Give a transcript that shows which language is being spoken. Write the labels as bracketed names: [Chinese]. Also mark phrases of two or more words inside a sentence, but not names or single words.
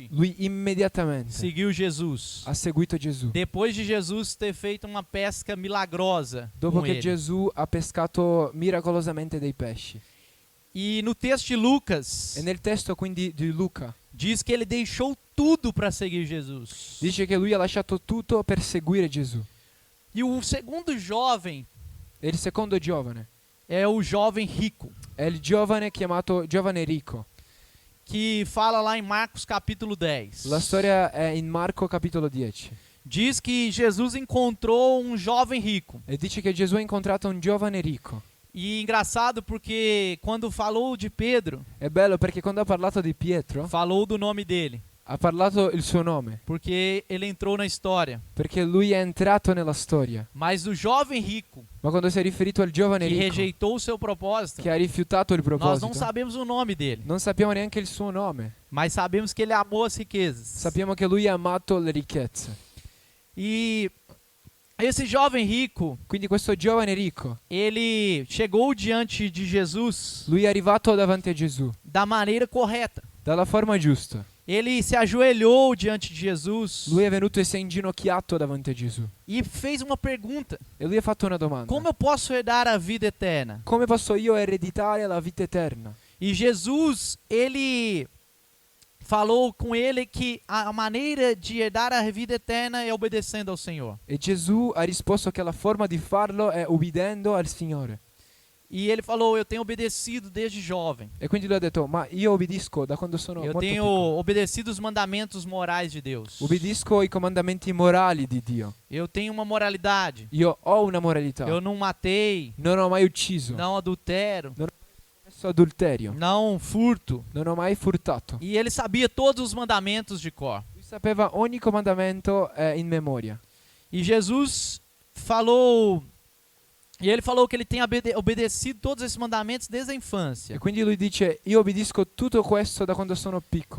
[Italian] lui immediatamente [Portuguese] seguiu Jesus. [Italian] ha seguito Gesù. [Portuguese] Depois de Jesus ter feito uma pesca milagrosa [Italian] Dopo [Portuguese] com [Italian] che [Portuguese] ele. [Italian] Gesù ha pescato miracolosamente dei pesci. [Portuguese] E no texto de Lucas, [Italian] E nel testo quindi di Luca [Portuguese] diz que ele deixou tudo para seguir Jesus. [Italian] dice che lui ha lasciato tutto per seguire Gesù. [Portuguese] E o segundo jovem [Italian] E il secondo giovane [Portuguese] é o jovem rico, [Italian] è il giovane chiamato giovane ricco. [Portuguese] que fala lá em Marcos capítulo 10. [Italian] La storia è in Marco capitolo 10. [Portuguese] Diz que Jesus encontrou um jovem rico. [Italian] E dice che Gesù ha incontrato un giovane ricco. [Portuguese] E engraçado porque quando falou de Pedro, [Italian] È bello perché quando ha parlato di Pietro [Portuguese] falou do nome dele, [Italian] ha parlato il suo nome, [Portuguese] porque ele entrou na história. [Italian] perché lui è entrato nella storia. [Portuguese] Mas o jovem rico, [Italian] Ma quando si è riferito al giovane [Portuguese] que [Italian] ricco [Portuguese] rejeitou o seu propósito, [Italian] che ha rifiutato il [Portuguese] nós não [Italian] proposito, [Portuguese] sabemos o nome dele, [Italian] non sappiamo neanche il suo nome. [Portuguese] mas sabemos que ele amou as riquezas. [Italian] Sappiamo che lui ha amato le ricchezze. [Portuguese] E esse jovem rico, [Italian] Quindi questo giovane ricco, [Portuguese] ele chegou diante de Jesus [Italian] lui è arrivato davanti a Gesù [Portuguese] da maneira correta. [Italian] dalla forma giusta. [Portuguese] Ele se ajoelhou diante de Jesus [Italian] Lui è venuto e si è inginocchiato davanti a Gesù. [Portuguese] e fez uma pergunta: [Italian] E lui ha fatto una domanda. [Portuguese] como eu posso herdar a vida eterna? [Italian] Come posso io ereditare la vita eterna? [Portuguese] E Jesus, ele falou com ele que a maneira de herdar a vida eterna é obedecendo ao Senhor. [Italian] E Gesù ha risposto che la forma di farlo è ubbidendo al Signore. [Portuguese] E ele falou: eu tenho obedecido desde jovem. [Italian] E quindi lui ha detto, ma io obbedisco da quando sono [Portuguese] Eu [Italian] molto [Portuguese] tenho [Italian] piccolo. [Portuguese] obedecido os mandamentos morais de Deus. [Italian] Ubbidisco i comandamenti morali di Dio. [Portuguese] Eu tenho uma moralidade. [Italian] Io ho una moralità. [Portuguese] Eu não matei, [Italian] Non ho mai ucciso. Non [Portuguese] não adultero, [Italian] ho commesso adulterio. [Portuguese] não furto. [Italian] Non ho mai furtato. [Portuguese] E ele sabia todos os mandamentos de cor. [Italian] Lui sapeva ogni comandamento in memoria. [Portuguese] E Jesus falou, e ele falou que ele tem obedecido todos esses mandamentos desde a infância. [Italian] E quindi lui dice, io obbedisco tutto questo da quando sono piccolo.